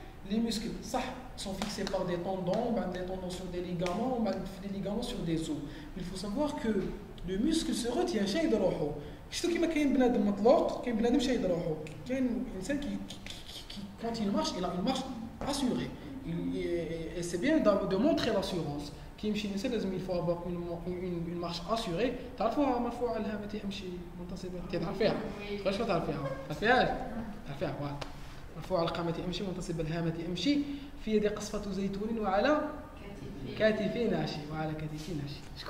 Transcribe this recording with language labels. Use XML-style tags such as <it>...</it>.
<fr>Les muscles sont fixés par des tendons sur des ligaments, des ligaments sur des os. Il faut savoir que le muscle se retient</fr> <ar>شيء يدروحو. شفتوا كيما كاين بنادم مطلوق كاين بنادم شيء يدروحو. كاين انسان</ar> <fr>qui quand il marche, il a une marche assurée. Et c'est bien de montrer l'assurance.</fr> <ar>كيمشي الانسان لازم</ar> <fr>il faut avoir une marche assurée.</fr> <ar>تعرفوها مرفوعه الهامه يمشي منتصبه. تعرفيها؟ واش تعرفيها؟ تعرفيها فوالا. مرفوع القامة أمشي منتصب الهامة أمشي في يدي قصفة زيتون وعلى كتفي ناشي وعلى كتفي ناشي.</ar>